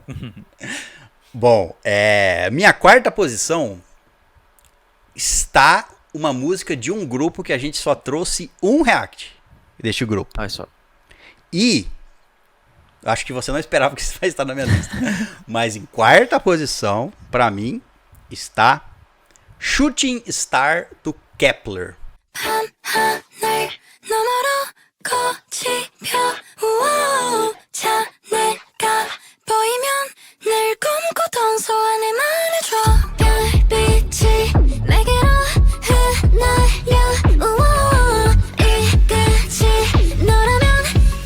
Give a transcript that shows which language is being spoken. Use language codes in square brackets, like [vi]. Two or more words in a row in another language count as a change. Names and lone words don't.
[pt] Bom, minha quarta posição está uma música de um grupo que a gente só trouxe um react deste grupo. Olha só. E acho que você não esperava que isso vai estar na minha lista. Mas em quarta posição, pra mim, está Shooting Star do Kepler. [ko] 하늘 너머로 거치며 우와 자네가 보이면 늘 꿈꾸던 소원을 말해줘 별빛이 내게로 흩날려 우와 이 끝이 너라면